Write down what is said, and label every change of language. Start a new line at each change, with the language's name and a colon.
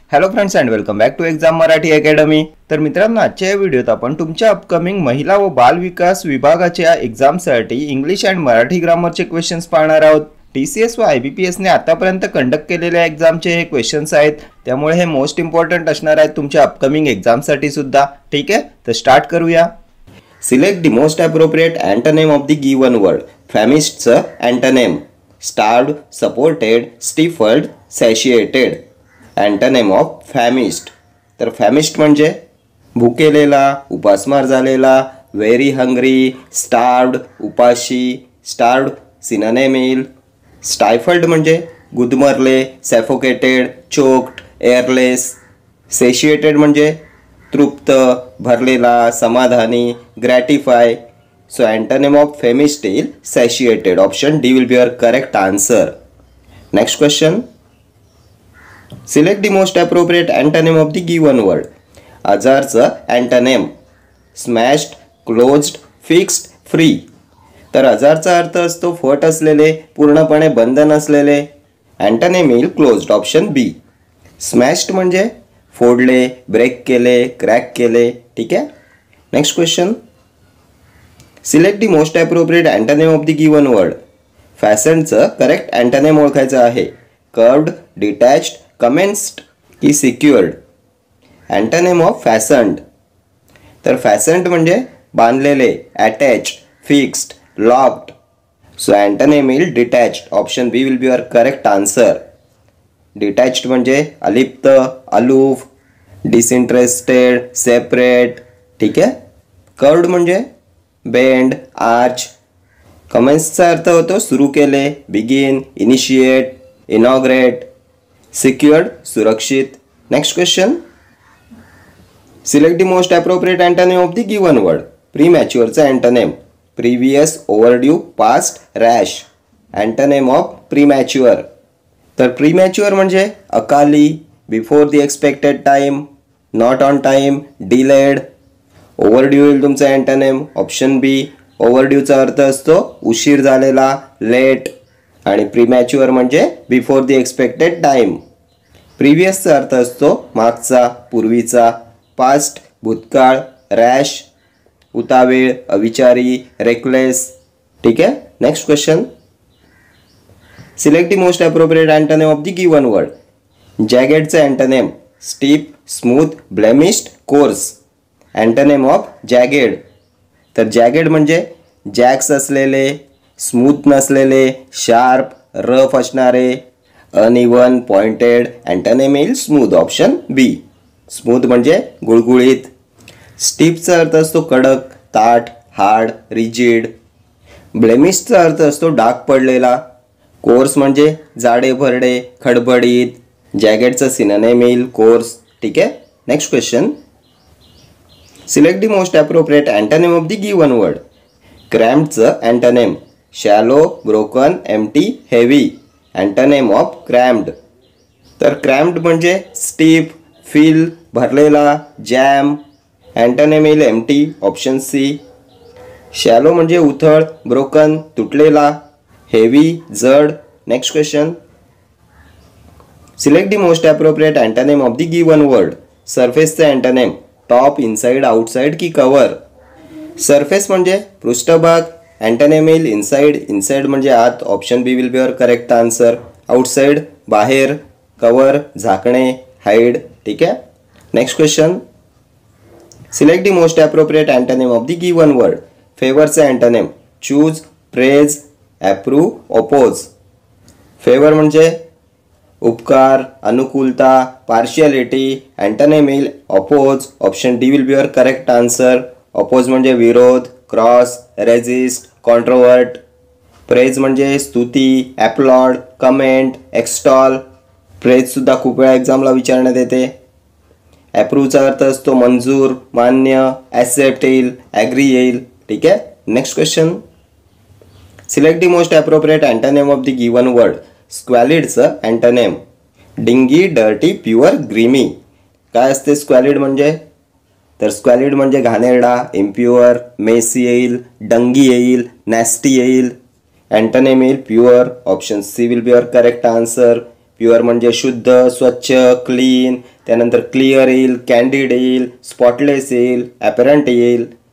English: Hello friends and welcome back to exam Marathi academy.
Marathi: तर मित्रांनो, आजच्या व्हिडिओत आपण तुमच्या अपकमिंग महिला व बाल विकास विभागाच्या एक्झामसाठी इंग्लिश अँड मराठी ग्रामरचे क्वेश्चन्स पाहणार आहोत। टीसीएस व आयबीपीएस ने आतापर्यंत कंडक्ट केलेल्या एक्झामचे हे क्वेश्चन्स आहेत, त्यामुळे हे मोस्ट इम्पॉर्टंट असणार आहेत तुमच्या अपकमिंग एक्झामसाठी सुद्धा। ठीक आहे, तर स्टार्ट करूया।
English: Select the most appropriate antonym of the given word. फॅमिस्टचं antonym starved, supported, stifled, satiated.
Marathi: Antonym of फॅमिस्ट, तर फॅमिस्ट म्हणजे भुकेलेला, उपासमार झालेला,
English: very hungry,
Marathi: स्टार्व्ड उपाशी, स्टार्व्ड सिनोनिम येईल। स्टायफल्ड म्हणजे गुदमरले, सॅफोकेटेड, चोक्ड, एअरलेस। सेशिएटेड म्हणजे तृप्त, भरलेला, समाधानी, ग्रॅटिफाय।
English: so antonym of famished
Marathi: येईल सॅशिएटेड।
English: Option D will be your correct answer. Next question, select the most appropriate antonym of the given word.
Marathi: अजारचं antonym स्मॅश्ड, closed, fixed, free. तर अजारचा अर्थ असतो फट असलेले, पूर्णपणे बंद नसलेले। एंटोनिम येईल क्लोज्ड। ऑप्शन बी। स्मॅश्ड म्हणजे फोडले, ब्रेक केले, क्रॅक केले।
English: ठीक आहे, next question, select the most appropriate antonym of the given word.
Marathi: फॅसनचं correct antonym ओळखायचं आहे। कर्व्ड, डिटॅच्ड, कमेन्स्ड की सिक्युअर्ड। एंटोनिम ऑफ फॅसन्ड, तर फॅसन्ड म्हणजे बांधलेले, attach, fixed, locked. So antonym येईल डिटॅच्ड।
English: Option B will be your correct answer.
Marathi: डिटॅच्ड म्हणजे अलिप्त, अलूफ, डिसइंटरेस्टेड, सेपरेट। ठीक आहे, कर्व्ड म्हणजे बेंड, आर्च। कमेन्सचा अर्थ होतो सुरू केले, बिगिन, इनिशिएट, इनॉग्रेट। सिक्युअर्ड सुरक्षित।
English: Next question, select the most appropriate antonym of the given word.
Marathi: प्रीमॅच्युअरचा antonym previous, ओव्हरड्यू, past, rash. Antonym of premature, तर प्रीमॅच्युअर म्हणजे अकाली,
English: before the expected time,
Marathi: not on time, delayed. ओव्हरड्यू येईल तुमचा antonym. Option बी। ओव्हरड्यूचा अर्थ असतो उशीर झालेला, late, आणि प्रीमॅच्युअर म्हणजे
English: Before the expected time.
Marathi: प्रिव्हियसचा अर्थ असतो मागचा, पूर्वीचा। पास्ट भूतकाळ, रॅश उतावीळ, अविचारी, रेकलेस।
English: ठीक आहे, next question, select the most appropriate antonym of the given word.
Marathi: जॅगेडचं antonym steep, smooth, blemished, course. Antonym of जॅगेड, तर जॅगेड म्हणजे जॅक्स असलेले, स्मूथ नसलेले, शार्प, रफ असणारे, अनइवन, पॉइंटेड। एंटोनिम येईल स्मूथ। ऑप्शन बी। स्मूथ म्हणजे गुळगुळीत। स्टीपचा अर्थ असतो कडक, ताठ, हार्ड, रिजिड। ब्लेमिशचा अर्थ असतो डाग पडलेला। कोर्स म्हणजे जाडे भरडे, खडबडीत। जॅकेटचं सिनोनिम येईल कोर्स।
English: ठीक आहे, next question, select the most appropriate antonym of the given word.
Marathi: क्रॅम्प्डचं antonym shallow, broken, empty, heavy. Antonym of क्रॅम्प्ड, तर क्रॅम्प्ड म्हणजे स्टीफ, फिल, भरलेला, जॅम। एंटोनिम येईल एम्प्टी। Option C. शॅलो म्हणजे उथळ, ब्रोकन तुटलेला, हेवी जड।
English: Next question, select the most appropriate antonym of the given word.
Marathi: सरफेसचं antonym top, inside, outside की cover. Surface म्हणजे पृष्ठभाग। एंटोनिम येईल इनसाइड। इनसाइड म्हणजे आत।
English: Option B will be your correct answer.
Marathi: Outside बाहेर, कव्हर झाकणे, हाईड।
English: ठीक आहे, next question, select the most appropriate antonym of the given word.
Marathi: फेवरचा antonym choose, praise, approve, oppose. Favour म्हणजे उपकार, अनुकूलता, पार्शियलिटी। एंटोनिम येईल oppose.
English: Option D will be your correct answer.
Marathi: Oppose म्हणजे विरोध, cross, resist, कॉन्ट्रोवर्ट। Praise म्हणजे स्तुती, ॲप्लॉड, comment, Extol. Praise सुद्धा खूप वेळा एक्झामला विचारण्यात येते। अप्रूव्हचा अर्थ असतो मंजूर, मान्य, ॲक्सेप्ट येईल, ॲग्री येईल।
English: ठीक आहे, next question, select the most appropriate antonym of the given word.
Marathi: स्क्वॅलिडचं antonym dinghy, dirty, pure, grimy. काय असते स्क्वॅलिड म्हणजे, तर स्क्वॅलिड म्हणजे घाणेरडा, इम्प्युअर, मेसी येईल, डंगी येईल, नॅस्टी येईल। एंटोनिम येईल pure.
English: Option C will be your correct answer.
Marathi: Pure म्हणजे शुद्ध, स्वच्छ, क्लीन. त्यानंतर क्लिअर येईल, कॅन्डिड येईल, स्पॉटलेस येईल, ॲपरंट येईल.